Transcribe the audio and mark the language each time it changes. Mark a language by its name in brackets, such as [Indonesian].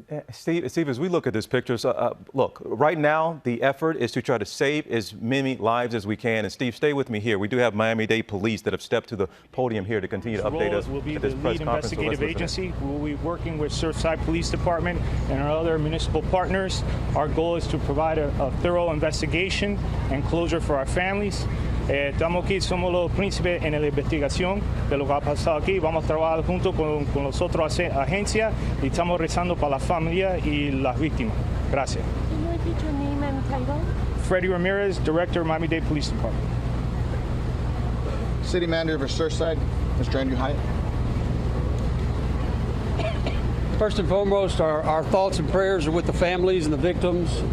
[English] Steve, as we look at this picture, look, right now the effort is to try to save as many lives as we can. And Steve, stay with me here. We do have Miami-Dade police that have stepped to the podium here to continue to update us. Will be at the this press lead conference. investigative agency. We will be working with Surfside Police Department and our other municipal partners. Our goal is to provide a thorough investigation and closure for our families. [Spanish] Estamos aquí, somos los príncipes en la investigación de lo que ha pasado aquí. Vamos a trabajar junto con las otras agencias y estamos rezando para la familia y las víctimas. Gracias. [English] Can you repeat your name and title? Freddie Ramirez, Director, Miami-Dade Police Department. City Manager for Surfside, Mr. Andrew Hyatt. First and foremost, our thoughts and prayers are with the families and the victims.